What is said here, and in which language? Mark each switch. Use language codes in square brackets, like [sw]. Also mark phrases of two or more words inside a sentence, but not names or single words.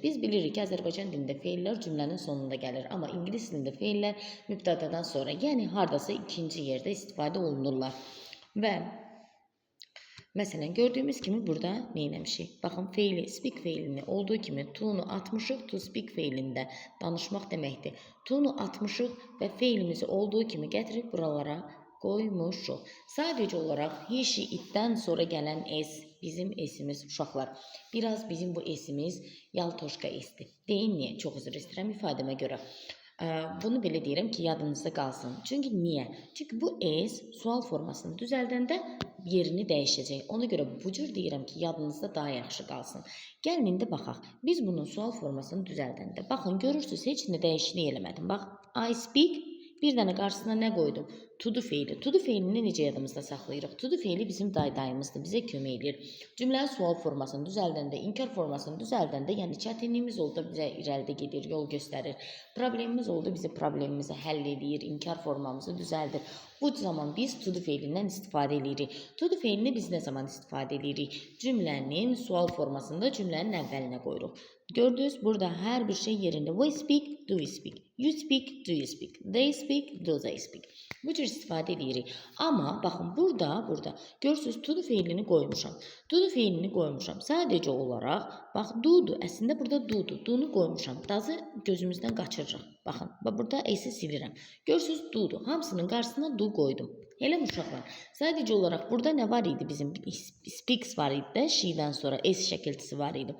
[az] Biz bilirik ki, Azərbaycan dilində feillər cümlənin sonunda gəlir, amma ingilis dilində feillər mübtədadan sonra, yəni hardasa ikinci yerdə istifadə olunurlar. Və məsələn, gördüyümüz kimi burada nə etmişik? Baxın, feili, speak feilini olduğu kimi to'nu atmışıq, [en] to speak [az] feilində danışmaq deməkdir. To'nu atmışıq və feilimizi olduğu kimi gətirib buralara qoymuşuq. Sadəcə olaraq [en] he, she, [az] itdən sonra gələn s, bizim esimiz uşaqlar. Biraz bizim bu esimiz yaltoşka esdir. Deyin niyə? Çox üzr istəyirəm ifadəmə görə. Bunu belə deyirəm ki, yadınızda qalsın. Çünki niyə? Çünki bu s sual formasını düzəldəndə yerini dəyişəcək. Ona görə bu cür deyirəm ki, yadınızda daha yaxşı qalsın. Gəlin indi baxaq. Biz bunun sual formasını düzəldəndə, baxın, görürsünüz, heç nə dəyişiklik eləmədim. Bax, [en] I speak, [az] bir dənə qarşısına nə qoydum? [en] To do feili. To do [az] feilini necə yadımızda saxlayırıq? [en] To do [az] feili bizim daydayımızdır, bizə kömək edir. Cümlənin sual formasını düzəldəndə, inkar formasını düzəldəndə, yəni çətinliyimiz oldu, bizə irəlidə gedir, yol göstərir. Problemimiz oldu, bizi problemimizi həll edir, inkar formamızı düzəldir. Bu zaman biz [en] to do [az] feilindən istifadə edirik. [en] To do [az] feilini biz nə zaman istifadə edirik? Cümlənin sual formasında cümlənin əvvəlinə qoyuruq. Gördünüz, burada hər bir şey yerində. [en] We speak, do we speak. You speak, do you speak. They speak, do they speak. [az] Bu cür istifadə edirik. Amma baxın, burada görürsünüz, [en] to do [az] feilini qoymuşam. [en] To do [az] feilini qoymuşam. Sadəcə olaraq, bax, do-dur. Əslində burada do-dur. Do-nu qoymuşam. Dazı gözümüzdən qaçırırıq. Baxın, burada s-i silirəm. Görürsünüz, do-dur. Hamısının qarşısına do qoydum. Elə uşaqlar. Sadəcə olaraq burada nə var idi? Bizim speaks var idi də, she-dən sonra s şəkiltisi var idi.